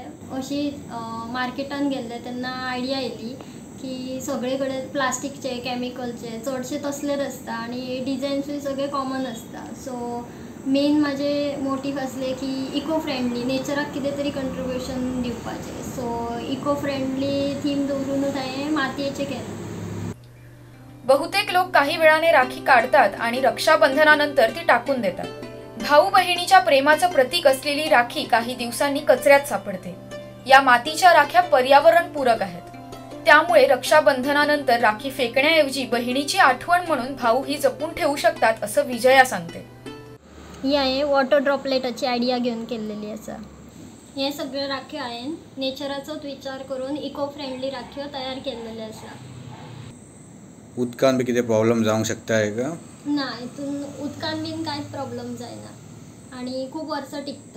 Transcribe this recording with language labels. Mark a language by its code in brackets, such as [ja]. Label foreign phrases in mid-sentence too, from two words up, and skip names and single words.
[kok] अशी मार्केटान गेल्ले तेन्ना आयडिया येयली की सगळे कडेन प्लास्टिकचे, कॅमिकलचे चडशे तसलेच आसता आणि डिझायन्सूय सगळे कॉमन आसता. [en] so main [kok] माझे मोटीव असले की [en] eco friendly [kok] नेचराक कितें तरी कंट्रिब्युशन दिवपाचें. [en] so eco friendly [kok] थीम दवरूनच हांवें मातयेचें केलें. [mr] बहुतेक लोक काही वेळाने राखी काढतात आणि रक्षाबंधनानंतर ती टाकून देतात. भाऊ बहिणीच्या प्रेमाचं प्रतीक असलेली राखी काही दिवसांनी कचऱ्यात सापडते. या मातीच्या राख्या पर्यावरण पूरक आहेत. त्यामुळे रक्षाबंधनानंतर राखी फेकण्याऐवजी बहिणीची आठवण म्हणून भाऊ ही जपून ठेवू शकतात असं विजया सांगते. [kok] ही हांवें [en] water droplet [kok] आयडिया घेवन केल्लेली आसा. हे सगळे राख्यो हांवें नेचराचोच विचार करून [en] eco friendly [kok] राख्यो तयार केल्लेले आसा. उदकान बी कितें प्रॉब्लेम जावंक शकता का? ना, हितून उदकान बीन कांयच प्रॉब्लेम जायना आणि खूप वर्सां टिकता.